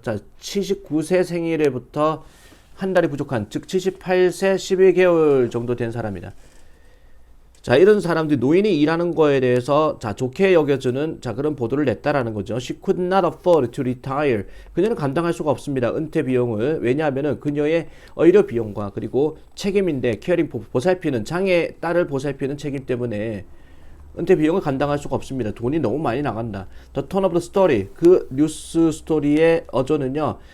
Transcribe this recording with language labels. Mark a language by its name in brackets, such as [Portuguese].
[Korean] 자, 79세 생일에부터 한 달이 부족한 즉 78세 11개월 정도 된 사람이다. 자, 이런 사람들이 노인이 일하는 거에 대해서 자, 좋게 여겨주는 자, 그런 보도를 냈다라는 거죠. [English] She could not afford to retire. [Korean] 그녀는 감당할 수가 없습니다. 은퇴 비용을. 왜냐하면은 그녀의 의료 비용과 그리고 책임인데 케어링 보살피는 장애 딸을 보살피는 책임 때문에 은퇴 비용을 감당할 수가 없습니다. 돈이 너무 많이 나간다. [English] The tone of the story. [Korean] 그 뉴스 스토리의 어조는요.